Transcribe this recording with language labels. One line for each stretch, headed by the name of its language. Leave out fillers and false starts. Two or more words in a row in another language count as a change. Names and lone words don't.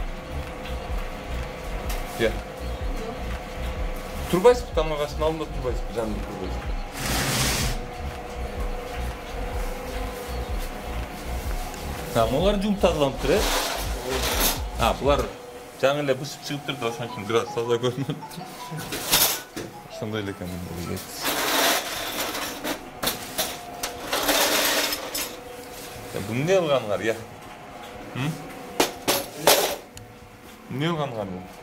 Kazakh: Иә. Тұрбайсыз ба тамақ аштың алдында тұрбайсыз ба? Жанында тұрбайсыз ба? Олар жуып тазаланып тұр, ә?
Kyrgyz: Бұлар жаңа эле бышып чыгып турду, ошон үчүн бир аз таза көрүнөт. Ошондой эле экен. Бул эмне кылганыңар, я? эмне кылган аны?